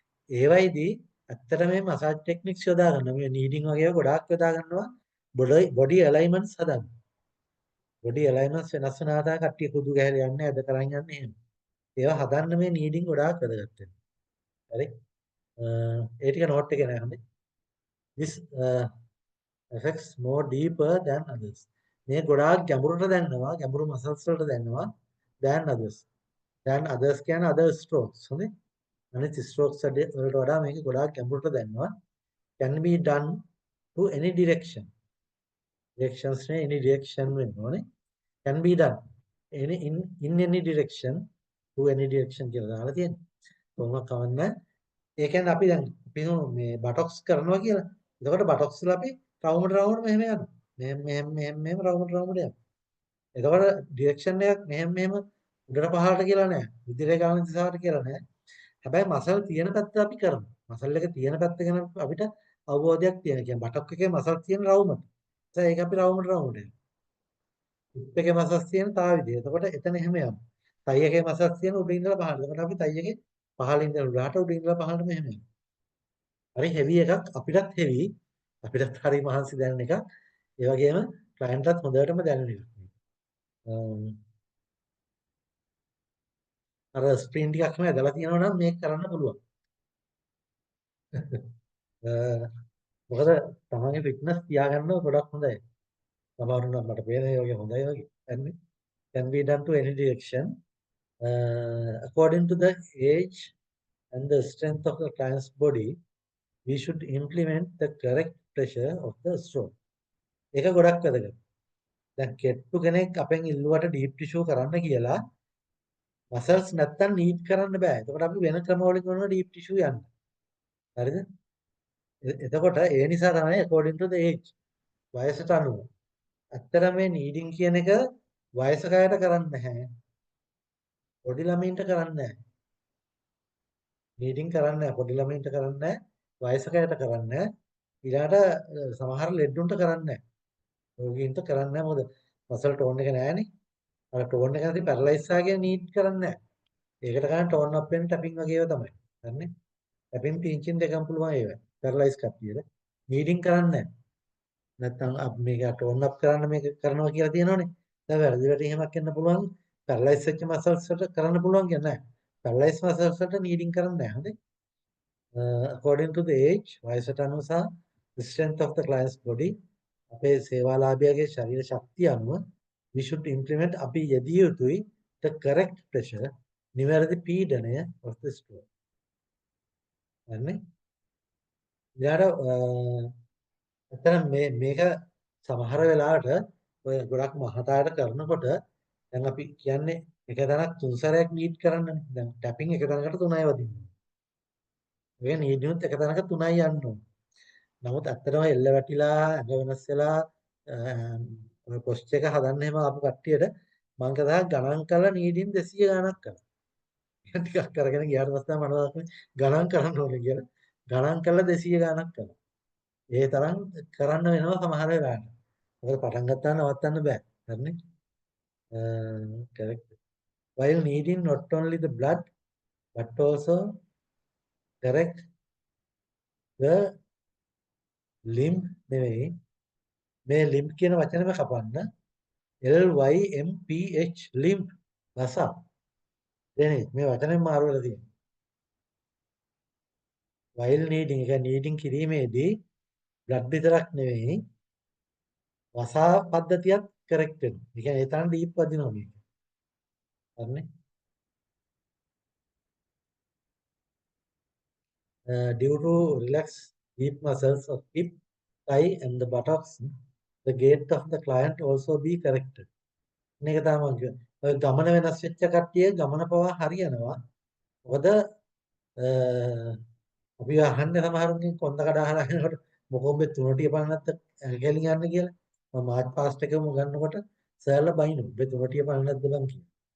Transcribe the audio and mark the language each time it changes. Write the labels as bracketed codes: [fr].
[si] ඒවයිදී ඇත්තට මේ massage techniques යොදා ගන්න මේ නීඩින් වගේ ගොඩාක් යොදා ගන්නවා බොඩි ඇලයින්මන්ට්ස් හදන්න. බොඩි ඇලයින්මන්ට්ස් වෙනස් වෙන ආකාර කට්ටිය කුදු ගැහලා යන්නේ ඇද කරන් යන්නේ එහෙම. ඒවා හදන්න මේ නීඩින් ගොඩාක් වැදගත් වෙනවා. හරි? ඒ ටික නෝට් එකේ නෑ හොඳේ. [en] This affects more deeper than others. [si] මේ ගොඩාක් ගැඹුරට දැනනවා ගැඹුරු මසල්ස් වලට දැනනවා [en] than others. than others [si] කියන්නේ [en] other strokes. [si] හොඳේ? අනිත් ස්ට්‍රෝක්ස් වලට වඩා මේක ගොඩාක් ගැඹුරට දැනනවා. [en] Can be done to any direction. [si] Directions නේ [en] any direction [si] වෙන්න ඕනේ. [en] Can be done in any direction to any direction [si] කියලා දාලා තියෙනවා. කොහොමද කවන්නේ? ඒ කියන්නේ අපි දැන් අපි මේ බටොක්ස් කරනවා කියලා. එතකොට බටොක්ස් වල අපි රවුමට මෙහෙම යනවා. මෙහෙම රවුමට යනවා. එතකොට ඩිරෙක්ෂන් එකක් මෙහෙම උඩට පහළට කියලා නෑ. ඉදිරියට ගාන දිශාවට කියලා නෑ. හැබැයි මසල් තියෙන පැත්ත අපි කරනවා. මසල් එක තියෙන පැත්ත ගැන අපිට අවබෝධයක් තියෙන. කියන්නේ බටොක් එකේ මසල් තියෙන රවුමට. ඒක අපි රවුමට යනවා. හිප් එකේ මසල් තියෙන තා විදිය. එතකොට එතන එහෙම යනවා. තයි එකේ මසල් තියෙන උඩින් ඉඳලා පහළට. එතකොට අපි තයි එකේ පහළින් ඉඳලා උඩට උඩින් ඉඳලා පහළට මෙහෙම යනවා. හරි හෙවි එකක් අපිටත් හෙවි අපිටත් හරි මහන්සි දැනෙන එකක්. ඒ වගේම ක්ලයන්ට්ටත් හොඳටම දැනෙන එකක්. අර ස්ප්‍රින්ට් ටිකක්ම ඇදලා තියෙනවා නම් මේක කරන්න පුළුවන්. මොකද තමන්ගේ ෆිට්නස් තියාගන්න ගොඩක් හොඳයි. සමහරුන් නම් මට පේන ඒ වගේ හොඳයි වගේ. හරිනේ. [en] Can be done to any direction according to the age and the strength of the client's body. We should implement the correct pressure of the stroke. [si] ඒක ගොඩක් වැදගත්. දැන් කෙට්ටු කෙනෙක් අපෙන් ඉල්ලුවට ඩීප් ටිෂු කරන්න කියලා මසල්ස් නැත්තම් නීඩ් කරන්න බෑ. එතකොට අපි වෙන ක්‍රම වලින් කරනවා ඩීප් ටිෂු යන්න. හරිද? එතකොට ඒ නිසා තමයි [en] according to the age [si] වයසට අනුව. ඇත්තටම මේ නීඩින් කියන එක වයසක අයට කරන්නේ නැහැ. පොඩි ළමයින්ට කරන්නේ නැහැ. නීඩින් කරන්නේ නැහැ. පොඩි ළමයින්ට කරන්නේ නැහැ. වයසක අයට කරන්නේ නැහැ. ඊළාට සමහර ලෙඩුන්ට කරන්නේ නැහැ. රෝගීන්ට කරන්නේ නැහැ. මොකද මසල් ටෝන් එක නැහැනේ. අර ටෝන් එක නැති පැරලයිස් ආගේ නීඩ් කරන්නේ නැහැ. ඒකට ගන්න ටෝන් අප් වෙන ටැපින් වගේ ඒවා තමයි. හරිනේ? ටැපින් පින්චින් දෙකම පුළුවන් ඒවා. පැරලයිස් කට්ටියට. නීඩින් කරන්නේ නැහැ. නැත්තම් මේක ටෝන් අප් කරන්න මේක කරනවා කියලා තියෙනවනේ. දැන් වැරදි එහෙමක් වෙන්න පුළුවන්. පැරලයිස් වෙච්ච මසල්ස් වලට කරන්න පුළුවන් කියන්නේ නැහැ. පැරලයිස් මසල්ස් වලට නීඩින් කරන්නේ නැහැ. හරි? [en] according to the age [si] වයසට අනුව සහ [en] the strength of the client's body [si] අපේ සේවාලාභියාගේ ශරීර ශක්තිය අනුව [en] we should implement [si] අපි යෙදිය යුතුයි [en] the correct pressure [si] නිවැරදි පීඩනය [en] of the stroke. [si] හරිනේ? ඊළඟට අතන මේක සමහර වෙලාවට ඔය ගොඩක් මහතායට කරනකොට දැන් අපි කියන්නේ එක තැනක් තුන් සැරයක් නීඩ් කරන්නනේ. දැන් ටැපින් එක තැනකට 3යි වදින්නේ. ඒ නීඩ්නුත් එක තැනක 3යි යන්න ඕනේ. නමුත් ඇත්තටම එල්ල වැටිලා ඇඟ වෙනස් වෙලා ඔය පොස්ච් එක හදන්න එහෙම ආපු කට්ටියට මම කතා ගණන් කරලා නීඩින් 200 ගණක් කරා. ටිකක් කරගෙන ගියාට පස්සේ මම ගණන් කරන්න ඕනේ කියලා ගණන් කරලා 200 ගණක් කළා. ඒ තරම් කරන්න වෙනවා සමහර වෙලාවට. මොකද පටන් ගත්තා නවත්තන්න බෑ. හරිනේ? correct. [en] While needing not only the blood but also correct the limb [si] නෙවෙයි මේ [en] limb [si] කියන වචනේම කපන්න [en] LYMPH limb [si] වසා එනේ මේ වචනේ මාරු වෙලා තියෙනවා. [en] while needing [si] එක needing කිරීමේදී blood විතරක් නෙවෙයි වසා පද්ධතියත් correct වෙනවා. ඒ කියන්නේ ඒ තරම් deep වදිනවා මේක. හරිනේ? [en] Due to relaxed deep muscles of hip, thigh and the buttocks, the gait of the client also be corrected. [si] මේක තමයි ඔය ගමන වෙනස් වෙච්ච කට්ටිය ගමන පවා හරියනවා. මොකද අපි අහන්නේ සමහරුන්ගෙන් කොන්ද කඩා හරලා යනකොට මොකෝ ඔබ තුනටිය පණ නැත්ද ගැලි යන්න කියලා. මම මාර්ච් පාස්ට් එකම ගන්නකොට සර්ලා බයිනු ඔබ තුනටිය පණ නැද්ද බං කියලා.